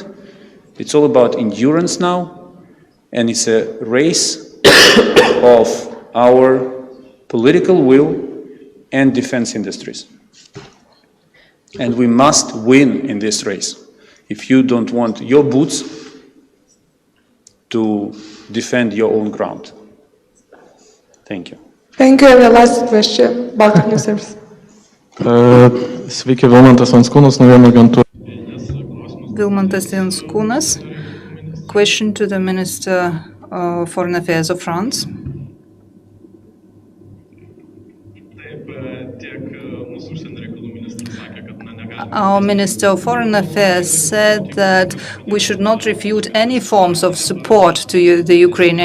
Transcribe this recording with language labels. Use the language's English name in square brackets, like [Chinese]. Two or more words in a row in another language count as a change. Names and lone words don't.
[English] It's all about endurance now, and it's a race of our political will and defense industries. And we must win in this race if you don't want your boots to defend your own ground. Thank you. Thank you. And the last question, Baltic News Service. [Lithuanian] Sveiki, Vilmantas Venskūnas, naujienų agentūra. Vilmantas Venskūnas. [English] Question to the Minister of Foreign Affairs of France. Our Minister of Foreign Affairs said that we should not refute any forms of support to the Ukraine.